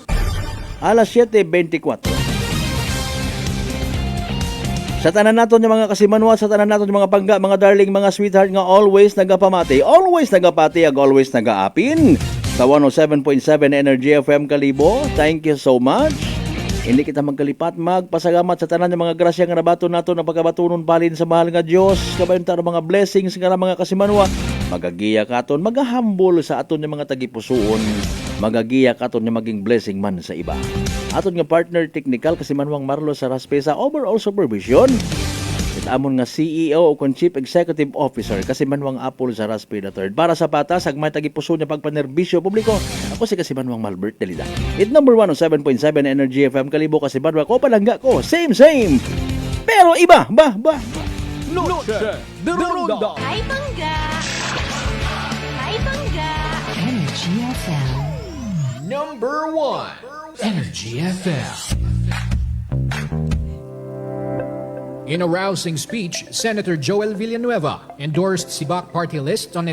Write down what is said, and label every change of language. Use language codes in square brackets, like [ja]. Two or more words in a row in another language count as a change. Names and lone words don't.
[akl] Alas 7:24. Sa tanan naton yung mga Kasimanwa, sa tanan naton yung mga pangga, mga darling, mga sweetheart nga always nagapamati, always nagapati, always nagaapin sa 107.7 Energy FM Kalibo. [en] Thank you so much. [akl] Hindi kita magkalipat, magpasalamat sa tanan ng mga grasya nga nabato nato na pagkabatunon balin sa mahal nga Dios. Kabayon taro mga blessings nga mga Kasimanwa. Magagiya katon, magahambol sa aton yung mga tagipusoon. Magagiya katon yung maging blessing man sa iba. Aton nga [en] partner technical [akl] Kasimanwang Marlo Saraspe sa overall supervision. Amon nga CEO o [en] Chief Executive Officer [akl] Kasimanwang Apple Saraspe III. Para sa patas, agmay tagipuso niya pagpanerbisyo publiko. Ako si Kasimanwang Malbert Delida. [en] It number [akl] 107.7 Energy FM Kalibo Kasimanwa ko palangga ko. [en] Same. [akl] Pero iba. Noche de Ronda. Hi, Bangga! Energy FM. Number 1. Energy FM. [en] In a rousing speech, Senator Joel Villanueva endorsed Sibak party list on its